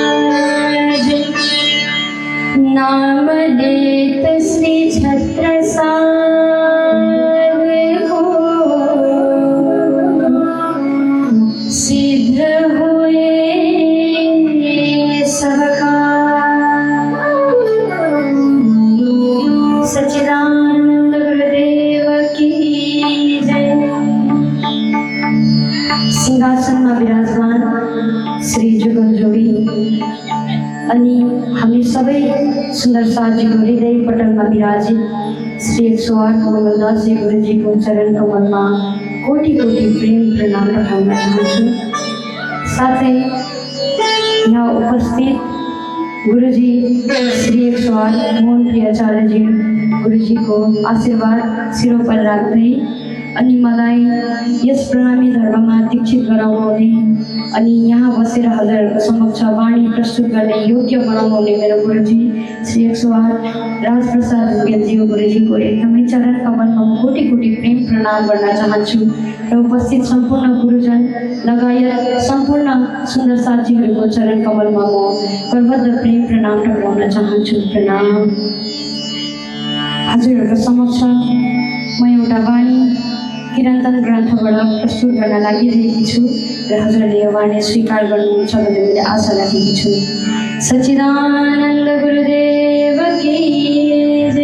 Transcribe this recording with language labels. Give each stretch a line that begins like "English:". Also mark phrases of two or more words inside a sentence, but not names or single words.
Hindi: नाम लेत श्री छत्रसाल सिद्ध होए सब सच्चिदानंद गुरुदेव की जय।
Nepali: सिंहासन में विराजमान श्री जुगल जोड़ी अनि हामी सबै सुंदर साजीको हृदय पटलमा विराजित श्री 108 मंगलदास जी गुरुजीको चरण कमलमा कोटि कोटि प्रेम प्रणाम पठाउन चाहन्छु। साथै यहाँ उपस्थित गुरुजी श्री 108 मोहन प्रिय आचार्य जी गुरुजी को आशीर्वाद
Hindi: सिरों पर
Nepali: राख्दै अनि मलाई यस प्रणामी धर्ममा दीक्षित गराउनुहुने अनि यहाँ बसेर हजुरहरूको समक्ष वाणी प्रस्तुत गर्ने योग्य बनाउनुहुने मेरो गुरुजी श्री 108 राजप्रसाद ढुकेलजी गुरुजीको एकदमै चरण कमलमा कोटि कोटि प्रेम प्रणाम गर्न चाहन्छु र उपस्थित सम्पूर्ण गुरुजन लगायत सम्पूर्ण सुन्दर साथीहरूको चरण कमलमा म करबद्ध प्रेम प्रणाम टक्राउन चाहन्छु। प्रणाम। हजुरहरूको समक्ष म एउटा वाणी किरान्तन ग्रन्थबाट प्रस्तुत गर्न लागिरहेकी छु र हजुरले यो वाणी स्वीकार गर्नुहुन्छ भन्ने मैले आशा राखेकी छु।
Hindi: सच्चिदानन्द गुरुदेव की जय।